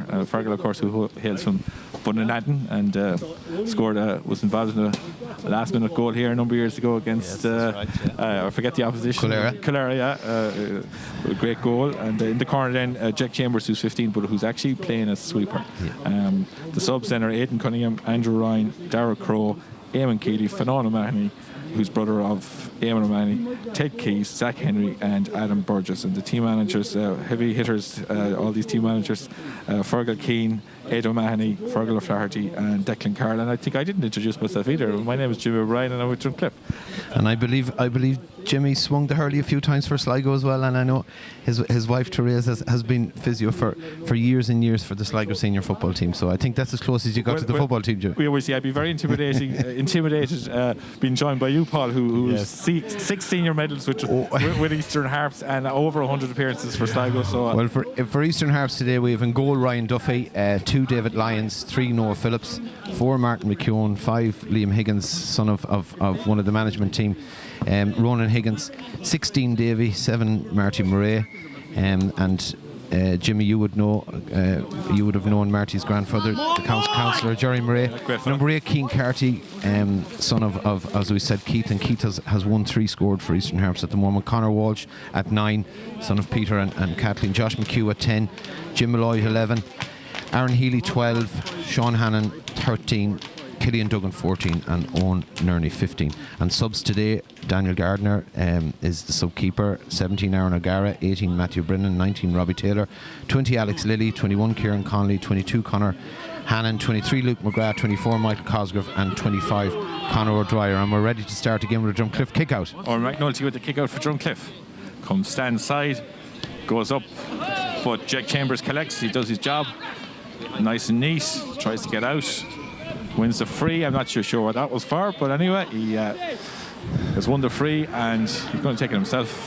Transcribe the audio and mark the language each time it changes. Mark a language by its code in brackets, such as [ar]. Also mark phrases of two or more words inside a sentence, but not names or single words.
[en] Fergal, of course, who hails from Bunanadden and was involved in a last-minute goal here a number of years ago against, I forget the opposition. Calera, a great goal. And in the corner then, Jack Chambers, who's 15, but who's actually playing as sweeper. The subs then are Aidan Cunningham, Andrew Ryan, Darragh Crowe, Eamon Keeley, Fionnán O'Mahony, who's brother of Eamon O'Mahony, Ted Keys, Zach Henry and Adam Burgess. And the team managers, heavy hitters, all these team managers, Fergal Keane, Ed O'Mahony, Fergal O'Flaherty and Declan Carroll. And I think I didn't introduce myself either. My name is Jimmy O'Brien and I'm with Drumcliffe. And I believe Jimmy swung the hurley a few times for Sligo as well, and I know his wife Therese has been physio for years and years for the Sligo senior football team. So I think that's as close as you got to the football team, Jimmy. We always see I'd be very intimidated being joined by you, Paul, who's 6 senior medals with Eastern Harps and over 100 appearances for Sligo. So well, for Eastern Harps today, we have in goal Ryan Duffy, 2 David Lyons, 3 Noah Phillips, 4 Martin McKeown, 5 Liam Higgins, son of one of the management team, Ronan Higgins, 16 Davy, 7 Marty Murray, and Jimmy, you would have known Marty's grandfather, the councillor Jerry Murray. Number 8, Keane Carty, son of, as we said, Keith, and Keith has won 3 scored for Eastern Harps at the moment. Conor Walsh at 9, son of Peter and Kathleen. Josh McHugh at 10, Jim Malloy 11, Aaron Healy 12, Sean Hannon 13, Killian Duggan 14 and Owen Nerney 15. And subs today, Daniel Gardner is the sub-keeper, 17 Aaron O'Gara, 18 Matthew Brennan, 19 Robbie Taylor, 20 Alex Lilly, 21 Kieran Connolly, 22 Conor Hannon, 23 Luke McGrath, 24 Michael Cosgrove and 25 Conor O'Dwyer. And we're ready to start again with a Drumcliffe kick-out. Or McNulty with the kick-out for Drumcliffe. Comes stand side, goes up, but Jack Chambers collects, he does his job. Nice and neat, tries to get out, wins the free. I'm not sure what that was for, but anyway, he has won the free and he's going to take it himself.